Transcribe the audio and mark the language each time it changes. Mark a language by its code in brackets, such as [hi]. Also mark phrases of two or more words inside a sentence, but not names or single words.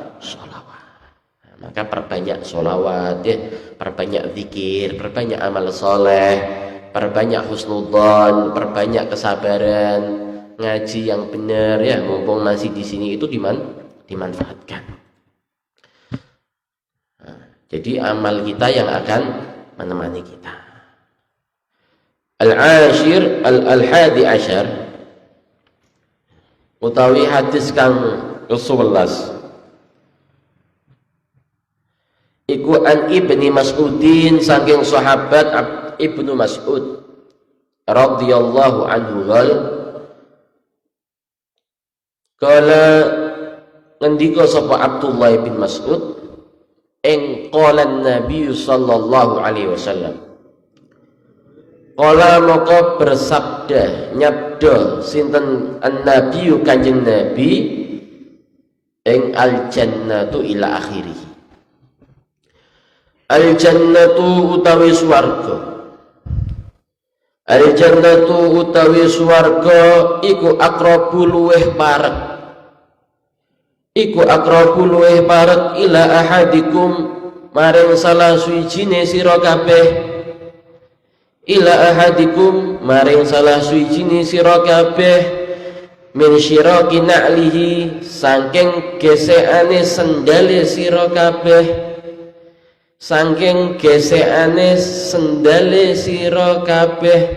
[id] Maka perbanyak sholawat, ya, perbanyak zikir, perbanyak amal soleh, perbanyak husnudzon, perbanyak kesabaran, ngaji yang benar, ya, mumpung masih di sini itu dimanfaatkan. Nah, jadi amal kita yang akan menemani kita. [ar] Al-hadi asyar [jv] utawi hadis kang ke-11 iku [ar] an Ibni Mas'udin, [jv] saking sahabat Ibnu Mas'ud [ar] radhiyallahu anhu [jv] kala ngendika sapa Abdullah bin Mas'ud ing [ar] qala Nabi sallallahu alaihi wasallam, qala [jv] maka bersabda nyabda sinten an-nabi kanjeng Nabi ing [ar] al-jannatu ila akhirih. [jv] Al-jannatu utawi swarga, al-jannatu utawi swarga iku aqrabu luweh parek, iku aqrabu luweh parek [ar] ila ahadikum [jv] maring salah suwijine sira kabeh, [ar] ila ahadikum [jv] maring salah suwijine sira kabeh [ar] min syiraki na'lihi [jv] saking gesekane sendale sira kabeh, saking gesekane sendale sira kabeh,